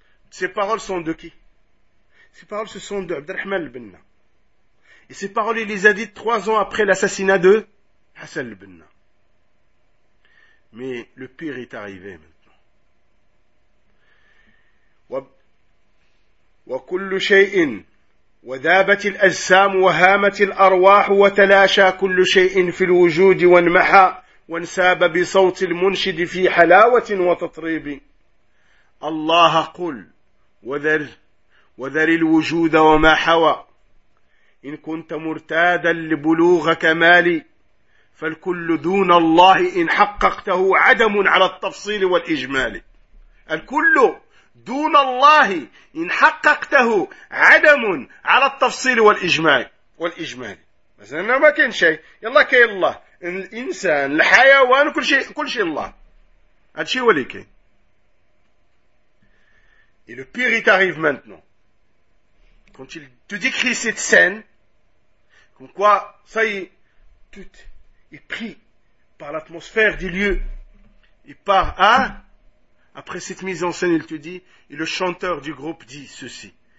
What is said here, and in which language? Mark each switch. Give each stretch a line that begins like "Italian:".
French: Ces paroles sont de qui? Ces paroles, ce sont de Abd al-Rahman al-Banna. Et ces paroles, il les a dites 3 ans après l'assassinat de Hassan al-Banna. Mais le pire est arrivé maintenant.
Arabic: وكل شيء، وذابت الأجسام وهامت الأرواح وتلاشى كل شيء في الوجود وانمحى وانساب بصوت المنشد في حلاوة وتطريب. الله قل وذر الوجود وما حوى، إن كنت مرتادا لبلوغ كمالي فالكل دون الله إن حققته عدم على التفصيل والإجمال. الكل دون الله إن حققته عدم على التفصيل والإجمال. مثلا ما كان شيء، يلا كي الله الإنسان الحيوان كل شيء الله، هذا شيء ولي كي.
French: Et le pire est arrive maintenant. Quand il te décrit cette scène, comme quoi, ça y est, tout est pris par l'atmosphère des lieux. Et par, hein? Après cette mise en scène, il te dit, et le chanteur du groupe dit ceci.